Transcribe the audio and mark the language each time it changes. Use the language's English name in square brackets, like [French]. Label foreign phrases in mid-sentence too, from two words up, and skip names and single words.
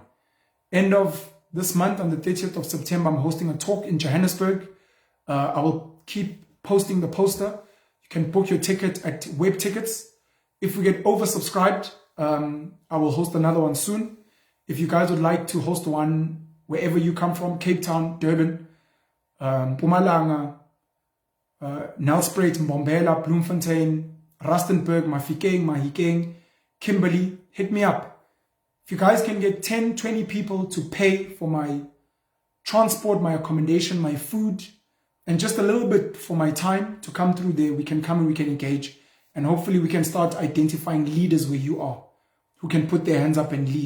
[English] End of this month, on the 30th of September, I'm hosting a talk in Johannesburg. I will keep posting the poster. You can book your ticket at Web Tickets. If we get oversubscribed, I will host another one soon. If you guys would like to host one wherever you come from, Cape Town, Durban, Mpumalanga, Nelspruit, Mbombela, Bloemfontein, Rustenburg, Mafikeng, Mahikeng, Kimberley, hit me up. If you guys can get 10, 20 people to pay for my transport, my accommodation, my food, and just a little bit for my time to come through there, we can come and we can engage. And hopefully we can start identifying leaders where you are, who can put their hands up and lead.